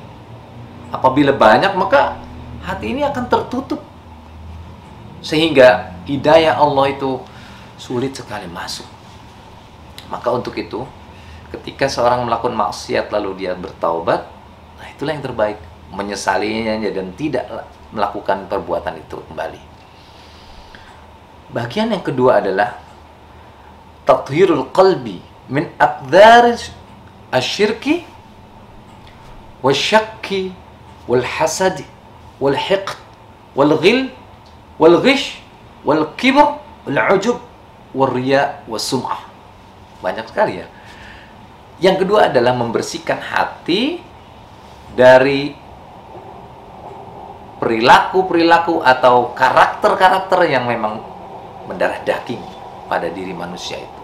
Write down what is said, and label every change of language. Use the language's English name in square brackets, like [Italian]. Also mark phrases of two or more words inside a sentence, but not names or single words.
[Indonesian] Apabila banyak, maka hati ini akan tertutup, sehingga hidayah Allah itu sulit sekali masuk. Maka untuk itu, ketika seorang melakukan maksiat lalu dia bertaubat, nah itulah yang terbaik, menyesalinya dan tidak melakukan perbuatan itu kembali. Bagian yang kedua adalah [Arabic] تطهير القلب من أقذار الشرك والشك والحسد والحقد والغل والغش والكبر والعجب والرياء والسمعة. [Indonesian] Banyak sekali ya. Yang kedua adalah membersihkan hati dari perilaku-perilaku atau karakter-karakter yang memang mendarah daging pada diri manusia itu.